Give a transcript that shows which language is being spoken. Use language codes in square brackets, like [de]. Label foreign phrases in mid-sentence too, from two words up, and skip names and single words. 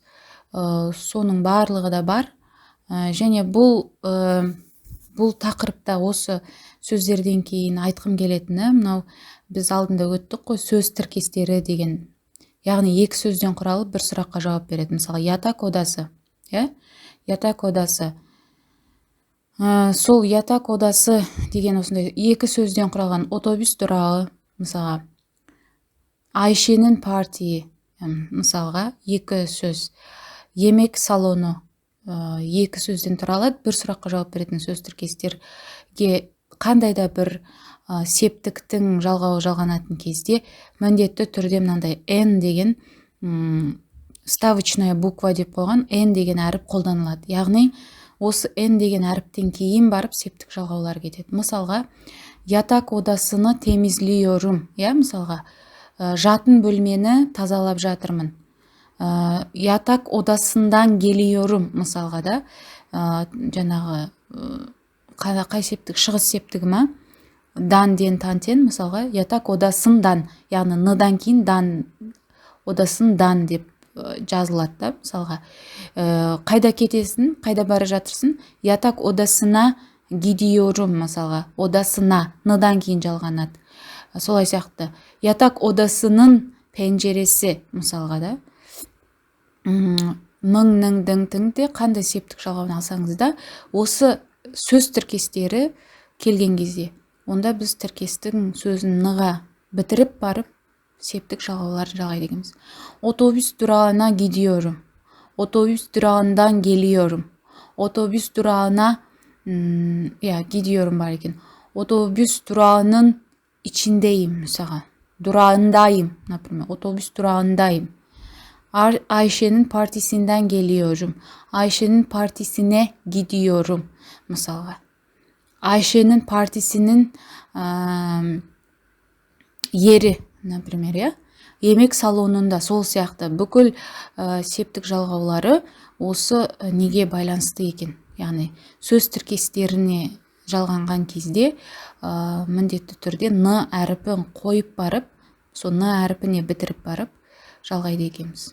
[kk] Соның барлығы да бар. Және бұл тақырыпта осы сөздерден кейін айтқым келетіні, мынау біз алдында өттік қой, сөз тіркестері деген. Яғни 2 сөзден құралып бір сұраққа жауап береді. Мысалы, [tr] yatak odası, yatak odası. [kk] Сол [tr] yatak odası [kk] деген осындай 2 сөзден құралған. [tr] Otobüs durağı, [kk] мысалға. [tr] Ayşe'nin partiyi, [kk] мысалға 2 сөз. [tr] Yemek salonu, [kk] 2 сөзден тұралады. Бір сұраққа жауап беретін сөз тіркестерге қандай да бір септіктің жалғауы жалғанатын кезде міндетті түрде мынандай N деген [ru] ставочная буква [kk] деп қойған N деген әріп қолданылады. Яғни осы N деген әріптен кейін барып септік жалғаулар кетеді. Мысалға, [tr] yatak odasını temizliyorum. [kk] Мысалға, жатын бөлмені тазалап жатырмын. [tr] Yatak odasından geliyorum. [kk] Мысалға да, жаңағы қай септік? Шығыс септігі ма? Дан ден тантен, мысалға, [tr] yatak odasından, [kk] яғни ныдан кейін дан, odasından деп жазылады да, мысалға. Қайда кетесің, қайда бара жатырсың? [tr] Yatak odasına gidiyorum, мысалға. Odasına, [kk] ныдан кейін жалғанады. Солай сияқты. [tr] Yatak odasının penceresi, [kk] мысалға да. Ның, діңде қандай септік жалғауын алсаңыз да, осы сөз тіркестері келген кезде, онда біз тіркестің сөзін ныға бітіріп барып, септік жалғауларын жалғай дегенбіз. [tr] Otobüs durağına gidiyorum. Otobüs durağından geliyorum. Otobüs durağına gidiyorum [kk] бар екен. [tr] Otobüs durağının içindeyim mesela. Durağındayım, например. Otobüs durağındayım. Ayşe'nin partisinden geliyorum. Ayşe'nin partisine gidiyorum. Mesela. Ayşe'nin partisinin yeri, например, Yemek salonunda, [kk] сол сияқты бүкіл септік жалғаулары осы неге байланысты екен. Яғни сөз тіркестеріне жалғанған кезде міндетті түрде н әріпін қойып барып, сол н әріпіне бітіріп барып жалғайды екенбіз.